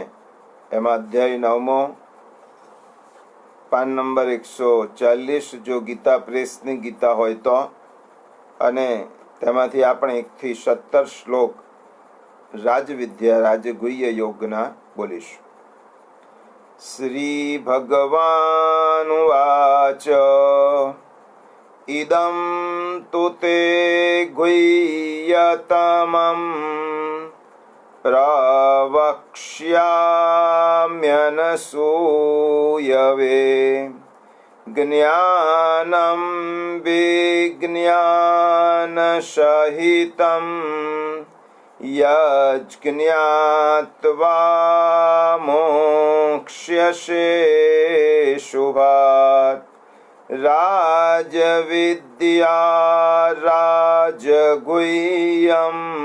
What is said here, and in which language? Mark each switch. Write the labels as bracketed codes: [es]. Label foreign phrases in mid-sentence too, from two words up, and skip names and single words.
[gu] એમાં અધ્યાય 9મો પાન નંબર 140 જો ગીતા પ્રેસની ગીતા હોય તો, અને તેમાંથી આપણે 1 થી 17 શ્લોક રાજવિદ્યા રાજગુહ્ય યોગના બોલીશું। [sa] श्री भगवानुवाच इदं तु ते ગુહ્યતમં प्रवक्ष्याम्यनसूयवे ज्ञानं विज्ञानसहितं यज्ज्ञात्वा मोक्ष्यसे शुभात् राजविद्या राजगुह्यम्